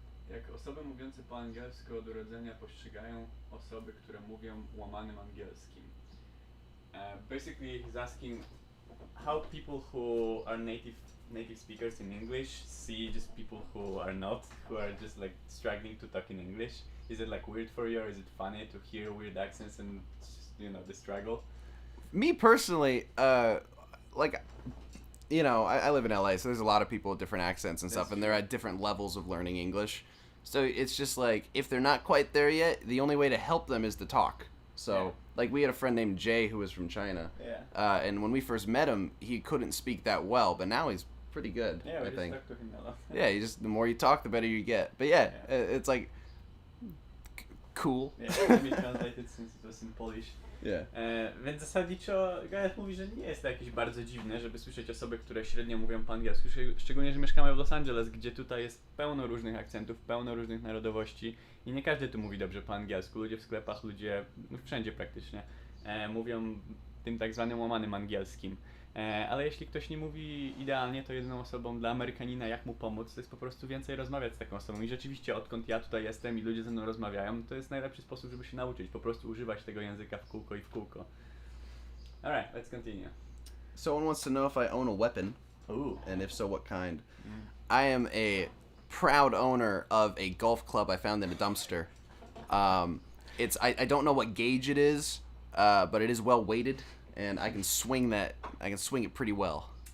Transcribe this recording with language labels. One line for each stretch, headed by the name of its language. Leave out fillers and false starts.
Polish: Jak osoby mówiące po angielsku od urodzenia postrzegają osoby, które mówią łamanym angielskim?
English: Basically, he's asking how people who are native speakers in English see just people who are not, who are just like struggling to talk in English. Is it like weird for you, or is it funny to hear weird accents and you know the struggle? Me personally, like, you know, I live in LA, so there's a lot of people with different accents and stuff, That's and they're at different levels of learning English. So it's just like, if they're not quite there yet, the only way to help them is to talk. So, Yeah. like, we had a friend named Jay who was from China, Yeah. and when we first met him, he couldn't speak that well, but now he's pretty good, Yeah, we I just think. talked to him a lot. Yeah, you just, the more you talk, the better you get. But yeah, Yeah. it's like, cool. Yeah, let me translate it since it was in Polish. Yeah.
Polish: Więc zasadniczo Gareth mówi, że nie jest to jakieś bardzo dziwne, żeby słyszeć osoby, które średnio mówią po angielsku, szczególnie, że mieszkamy w Los Angeles, gdzie tutaj jest pełno różnych akcentów, pełno różnych narodowości i nie każdy tu mówi dobrze po angielsku. Ludzie w sklepach, ludzie no wszędzie praktycznie mówią tym tak zwanym łamanym angielskim. Ale jeśli ktoś nie mówi idealnie, to jedyną osobą dla Amerykanina, jak mu pomóc, to jest po prostu więcej rozmawiać z taką osobą. I rzeczywiście, odkąd ja tutaj jestem i ludzie ze mną rozmawiają, to jest najlepszy sposób, żeby się nauczyć. Po prostu używać tego języka w kółko i w kółko.
English: Alright, let's continue. Someone wants to know if I own a weapon, Ooh. and if so, what kind. I am a proud owner of a golf club I found in a dumpster. I don't know what gauge it is, but it is well weighted, and I can swing it pretty well.